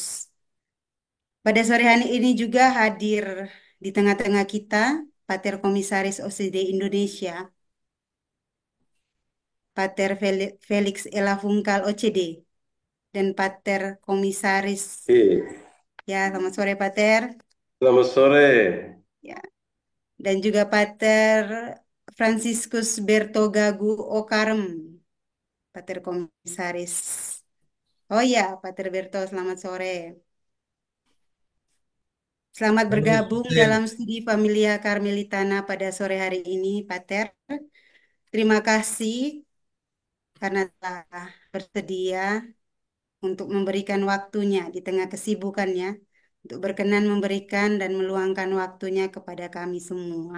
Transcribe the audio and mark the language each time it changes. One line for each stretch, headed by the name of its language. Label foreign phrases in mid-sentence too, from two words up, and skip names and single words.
Indonesian: Pada sore hari ini juga hadir di tengah-tengah kita Pater Komisaris OCD Indonesia, Pater Felix Elafungkal OCD, dan Pater Komisaris. Ya, selamat sore Pater. Selamat sore. Ya, dan juga Pater Franciscus Bertogagu Okarem, Pater Komisaris. Oh ya, Pater Berto, selamat sore. Selamat Sore, bergabung Pater. dalam studi Familia Karmelitana pada sore hari ini, Pater. Terima kasih karena telah bersedia untuk memberikan waktunya di tengah kesibukannya, untuk berkenan memberikan dan meluangkan waktunya kepada kami semua.